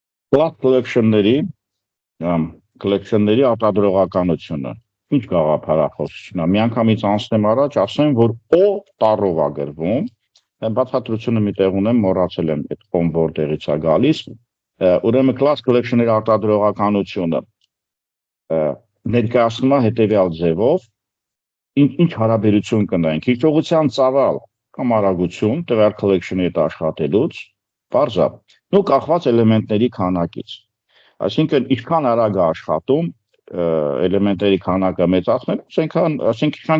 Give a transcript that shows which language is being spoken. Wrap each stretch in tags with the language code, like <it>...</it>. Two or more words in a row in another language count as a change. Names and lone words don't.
<en>Class collection-</en> <hy>ների արտադրողականությունը։ Ինչ գաղափարախոսություն է։ Միանգամից անցնեմ առաջ, ասեմ, որ O տառով է գրվում, բացատրությունը մի տեղ ունեմ, մոռացել եմ այդ on որտեղից է գալիս։ Ուրեմն</hy> <en>class collection-</en> <hy>ների արտադրողականությունը ներկայացնում է հետևյալ ձևով, ինչ հարաբերություն կնայենք, հիշողության ծավալ կամ արագություն տվյալ collection-ի հետ աշխատելուց, բարձա, ու կախված էլեմենտների քանակից։ Այսինքն, ինչքան արագ է աշխատում, էլեմենտների քանակը մեծացնելուց, այսինքն</hy>